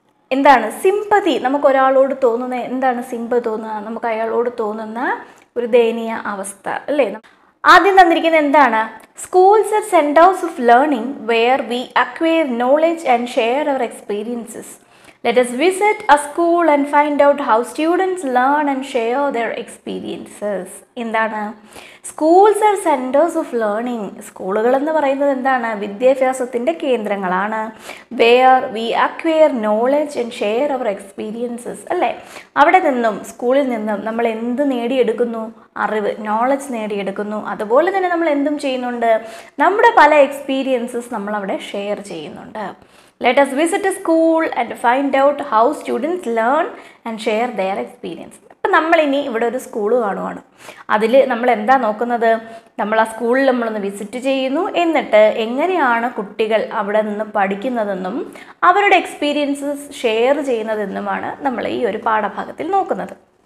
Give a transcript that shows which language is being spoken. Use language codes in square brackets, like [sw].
[ml] എന്താണ് സിമ്പതി? നമുക്ക് ഒരാളോട് തോന്നുന്ന എന്താണ് സിമ്പതി തോന്നുക? നമുക്ക് അയാളോട് തോന്നുന്ന ഒരു ദയനീയ അവസ്ഥ അല്ലേ? ആദ്യം തന്നിരിക്കുന്നത് എന്താണ്? [en] Schools are centres of learning where we acquire knowledge and share our experiences. Let us visit a school and find out how students learn and share their experiences. എന്താണ്? Schools are centres of learning. [ml] സ്കൂളുകൾ എന്ന് പറയുന്നത് എന്താണ്? വിദ്യാഭ്യാസത്തിൻ്റെ കേന്ദ്രങ്ങളാണ്. [en] Where we acquire knowledge and share our experiences അല്ലേ? [ml] അവിടെ നിന്നും, സ്കൂളിൽ നിന്നും നമ്മൾ എന്ത് നേടിയെടുക്കുന്നു? അറിവ്, നോളജ് നേടിയെടുക്കുന്നു. അതുപോലെ തന്നെ നമ്മൾ എന്തും ചെയ്യുന്നുണ്ട്? നമ്മുടെ പല എക്സ്പീരിയൻസസ് നമ്മളവിടെ ഷെയർ ചെയ്യുന്നുണ്ട്. [en] Let us visit a school and find out how students learn and share their experience. [ml] അപ്പം നമ്മളിനി ഇവിടെ ഒരു സ്കൂൾ കാണുവാണ്. അതിൽ നമ്മൾ എന്താ നോക്കുന്നത്? നമ്മൾ ആ സ്കൂളിൽ നമ്മളൊന്ന് വിസിറ്റ് ചെയ്യുന്നു. എന്നിട്ട് എങ്ങനെയാണ് കുട്ടികൾ അവിടെ നിന്ന് പഠിക്കുന്നതെന്നും അവരുടെ എക്സ്പീരിയൻസസ് ഷെയർ ചെയ്യുന്നതെന്നുമാണ് നമ്മൾ ഈ ഒരു പാഠഭാഗത്തിൽ നോക്കുന്നത്.